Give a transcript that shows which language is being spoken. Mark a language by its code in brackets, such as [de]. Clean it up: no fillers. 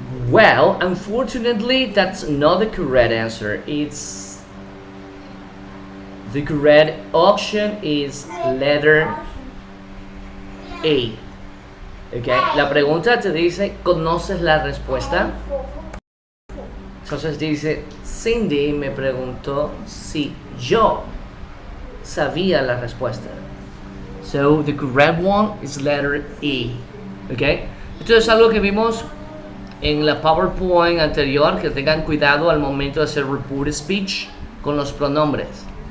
[en] Well, unfortunately, that's not the correct answer. The correct option is letter A. [es] Okay, la pregunta te dice, ¿conoces la respuesta? Entonces dice, Cindy me preguntó si yo sabía la respuesta. [en] So the correct one is letter E. [es] Okay, esto es algo que vimos en la PowerPoint anterior, que tengan cuidado al momento de hacer report speech con los pronombres.